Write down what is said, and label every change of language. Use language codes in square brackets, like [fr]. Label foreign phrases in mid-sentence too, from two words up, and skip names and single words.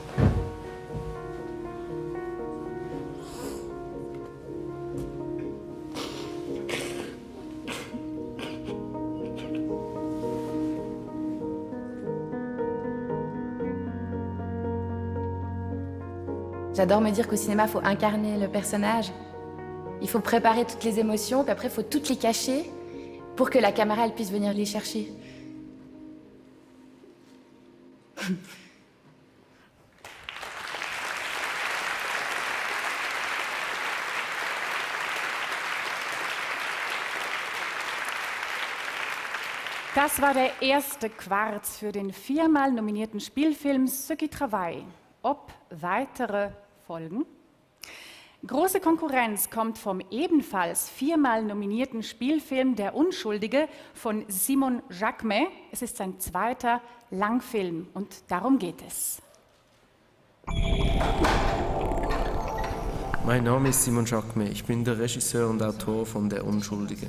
[fr] J'adore me dire qu'au cinéma, il faut incarner le personnage. Il faut préparer toutes les émotions, puis après, il faut toutes les cacher pour que la caméra elle puisse venir les chercher. [de] Das war der erste Quarz für den viermal nominierten Spielfilm Ce qui travaille. Ob weitere folgen? Große Konkurrenz kommt vom ebenfalls viermal nominierten Spielfilm Der Unschuldige von Simon Jacquemet. Es ist sein zweiter Langfilm und darum geht es. Mein Name ist Simon Jacquemet, ich bin der Regisseur und Autor von Der Unschuldige.